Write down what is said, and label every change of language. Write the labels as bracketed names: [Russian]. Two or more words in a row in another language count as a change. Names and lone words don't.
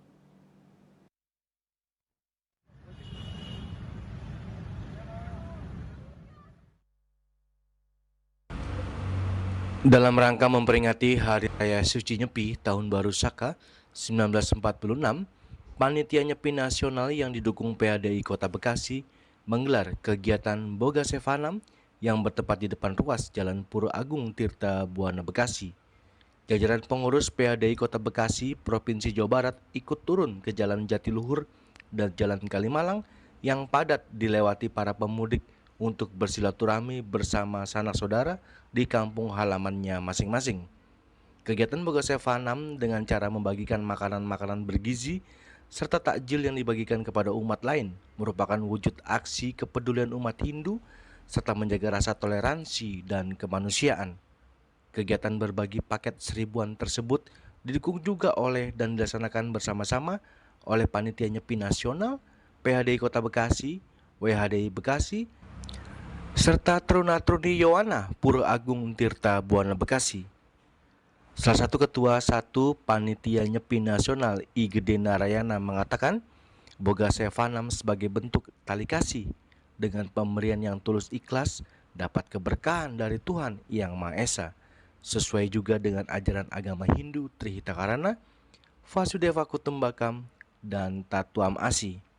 [Indonesian] Dalam rangka memperingati Hari Raya Suci Nyepi Tahun Baru Saka 1946, Panitia Nyepi Nasional yang didukung PHDI Kota Bekasi menggelar kegiatan Boga Zevanam yang bertempat di depan ruas Jalan Pura Agung Tirta Buana Bekasi. Jajaran pengurus PHDI Kota Bekasi, Provinsi Jawa Barat ikut turun ke Jalan Jatiluhur dan Jalan Kalimalang yang padat dilewati para pemudik untuk bersilaturahmi bersama sanak saudara di kampung halamannya masing-masing. Kegiatan Boga Zevanam dengan cara membagikan makanan-makanan bergizi serta takjil yang dibagikan kepada umat lain merupakan wujud aksi kepedulian umat Hindu serta menjaga rasa toleransi dan kemanusiaan. Kegiatan berbagi paket seribuan tersebut didukung juga oleh dan dilaksanakan bersama-sama oleh Panitia Nyepi Nasional, PHDI Kota Bekasi, WHDI Bekasi, serta Truna-Truni Yowana Pura Agung Tirta Buana Bekasi. Salah satu ketua Panitia Nyepi Nasional I Gede Narayana mengatakan, Boga Zevanam sebagai bentuk tali kasih dengan pemberian yang tulus ikhlas dapat keberkahan dari Tuhan Yang Maha Esa, sesuai juga dengan ajaran agama Hindu Trihita Karana, [Sanskrit] Vasudeva Kutumbakam, dan Tatuam Asi.